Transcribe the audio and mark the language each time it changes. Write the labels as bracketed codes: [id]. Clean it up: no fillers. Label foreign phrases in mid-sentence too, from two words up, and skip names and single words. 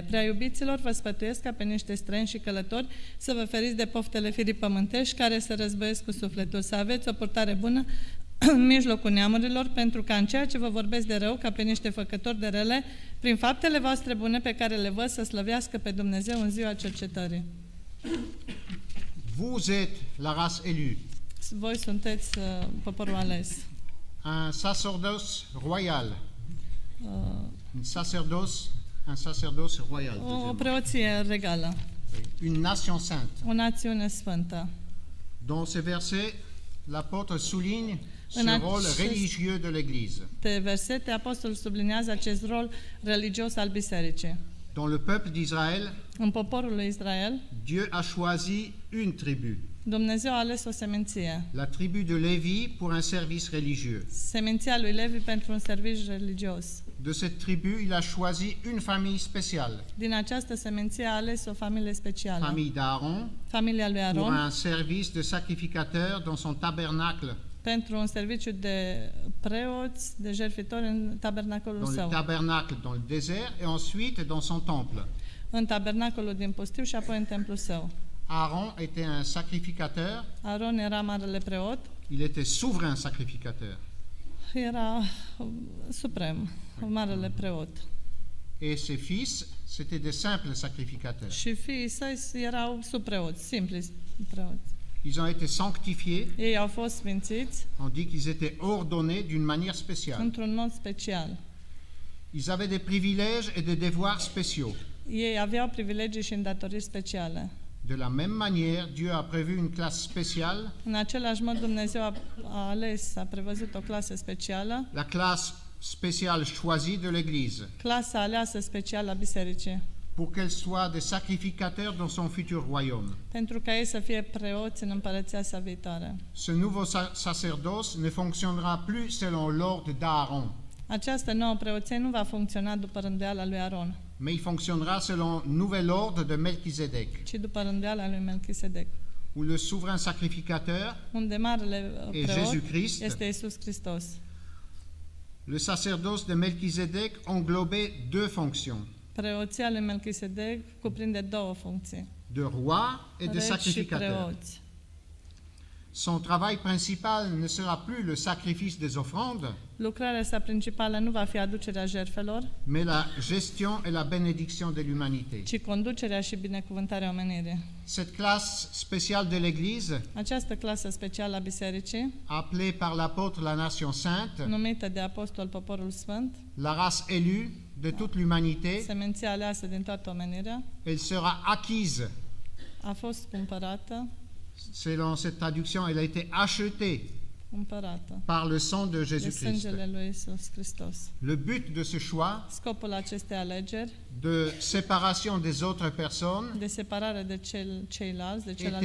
[ro] Prea iubiților, vă sfătuiesc ca pe niște străini și călători să vă feriți de poftele firii pământești care se războiesc cu sufletul, să aveți o purtare bună în mijlocul neamurilor, pentru ca în ceea ce vă vorbesc de rău, ca pe niște făcători de rele, prin faptele voastre bune pe care le văd, să slăvească pe Dumnezeu în ziua cercetării. [fr] Vous êtes la race élue, [ro] Voi sunteți poporul ales, [fr] un sacerdoce royal, uh, un sacerdoce royal, [ro] o preoție regală, [fr] une nation sainte. [ro] o națiune sfântă. [fr] Dans ce verset, l'apôtre souligne ce [ro] Un [fr] rôle [ro] acest- [fr] religieux de l'Église. [ro] De versete, apostolul sublinează acest rol religios al bisericii. [fr] Dans le peuple d'Israël, [ro] În poporul lui Israel, [fr] Dieu a choisi une tribu, [ro] Dumnezeu a ales o seminție, [fr] la tribu de Lévi, pour un service religieux. [ro] seminția lui Levi pentru un serviciu religios. [fr] De cette tribu, il a choisi une famille spéciale, [ro] Din această seminție a ales o familie specială, [fr] famille d'Aaron, [ro] familia lui [fr] pour [ro] Aron, [fr] un service de sacrificateur dans son tabernacle, [ro] pentru un serviciu de preoți, de jertfitori în tabernacolul [fr] dans le [ro] său, [fr] tabernacle dans le désert et ensuite dans son temple. [ro] în tabernacolul din pustiu și apoi în templul său. [fr] Aaron était un sacrificateur, [ro] Aron era marele preot, [fr] il était souverain sacrificateur. [ro] era suprem, marele preot. [fr] Et ses fils, c'étaient des simples sacrificateurs. [ro] Și fiii săi erau subpreoți, simpli preoți. [fr] Ils ont été sanctifiés, [ro] Ei au fost sfințiți [fr] on dit qu'ils étaient ordonnés d'une manière spéciale. [ro] într-un mod special. [fr] Ils avaient des privilèges et des devoirs spéciaux. [ro] Ei aveau privilegii și îndatoriri speciale. [fr] De la même manière, Dieu a prévu une classe spéciale, [ro] În același mod, Dumnezeu a ales, a prevăzut o clasă specială, [fr] la classe spéciale choisie de l'Église, [ro] clasa aleasă specială a bisericii, [fr] pour qu'elle soit des sacrificateurs dans son futur royaume. [ro] pentru ca ei să fie preoți în împărăția sa viitoare. [fr] Ce nouveau sacerdoce ne fonctionnera plus selon l'ordre d'Aaron, [ro] Această nouă preoție nu va funcționa după rânduiala lui Aron, [fr] mais il fonctionnera selon nouvel ordre de Melchizedek, [ro] ci după rânduiala lui Melchisedec, [fr] où le souverain sacrificateur [ro] unde marele [fr] est [ro] preot [fr] Jésus-Christ. [ro] este Iisus Hristos. [fr] Le sacerdoce de Melchizedek englobait deux fonctions, [ro] Preoția lui Melchisedec cuprinde două funcții, [fr] de roi et de [ro] regi și [fr] sacrificateur. [ro] preoți. [fr] Son travail principal ne sera plus le sacrifice des offrandes, [ro] Lucrarea sa principală nu va fi aducerea jertfelor, [fr] mais la gestion et la bénédiction de l'humanité. [ro] ci conducerea și binecuvântarea omenirii. [fr] Cette classe spéciale de l'Église, [ro] Această clasă specială a bisericii, [fr] appelée par l'apôtre la nation sainte, [ro] numită de apostol Poporul Sfânt, [fr] la race élue de toute l'humanité, [ro] seminția aleasă din toată omenirea, [fr] elle sera acquise. [ro] a fost cumpărată, [fr] Selon cette traduction, elle a été achetée [ro] cumpărată [fr] par le sang de [ro] de [fr] Jésus-Christ. [ro] sângele lui Iisus Hristos. [fr] Le but de ce choix [ro] Scopul acestei alegeri [fr] de séparation des autres personnes [ro] de separare de ceilalți, de celelalte